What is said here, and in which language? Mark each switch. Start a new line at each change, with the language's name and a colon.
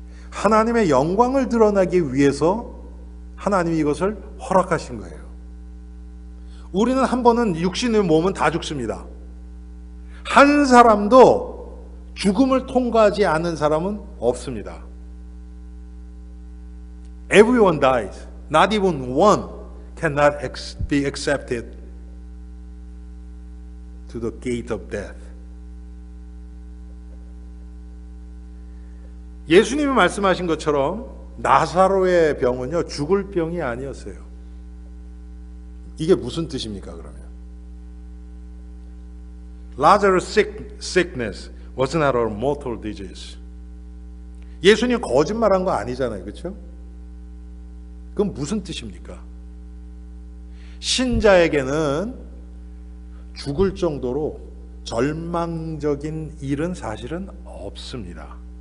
Korean: 하나님의 영광을 드러나기 위해서 하나님이 이것을 허락하신 거예요. 우리는 한 번은 육신의 몸은 다 죽습니다. 한 사람도 죽음을 통과하지 않은 사람은 없습니다.
English: Everyone dies. Not even one cannot be accepted to the gate of death.
Korean: 예수님이 말씀하신 것처럼 나사로의 병은요, 죽을 병이 아니었어요. 이게 무슨 뜻입니까, 그러면?
English: Lazarus' sickness was not a mortal disease.
Korean: 예수님 거짓말한 거 아니잖아요, 그렇죠? 그건 무슨 뜻입니까? 신자에게는 죽을 정도로 절망적인 일은 사실은 없습니다.